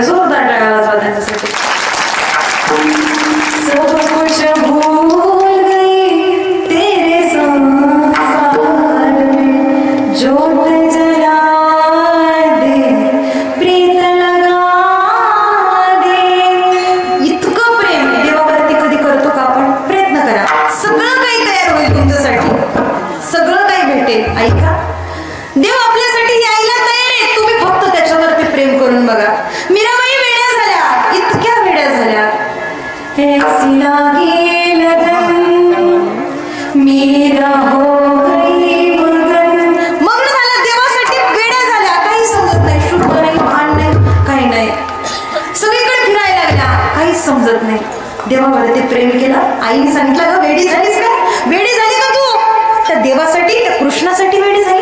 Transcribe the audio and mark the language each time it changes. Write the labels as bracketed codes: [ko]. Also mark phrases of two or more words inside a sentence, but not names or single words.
[mr] जोरदार टाळ्या वाजवा त्यांच्यासाठी. [hi] सब कुछ भूल गई तेरे संसार में, ज्योत जला दे प्रीत लगा दे. [mr] इतकं प्रेम देवावरती कधी करतो का आपण? प्रयत्न करा. सगळं काही तयार होईल तुमच्यासाठी, सगळं काही भेटेल. ऐका, देव आपल्यासाठी यायला तयार आहे. तुम्ही फक्त त्याच्यावरती प्रेम करून बघा. मीराबाई वेड्या झाल्या, इतक्या वेड्या झाल्या. [hi] ऐसी लागी लगन मीरा हो गई मगन. [mr] मग्न झाल्या, देवासाठी वेड्या झाल्या. काही समजत नाही, शुद्ध नाही, भान नाही, काही नाही. सगळीकडे फिरायला लागल्या, काहीच समजत नाही. देवावरती प्रेम केलं. आईने सांगितलं, ग वेडी झालीस का? वेडी झाली का तू? त्या देवासाठी, त्या कृष्णासाठी वेडी झाली?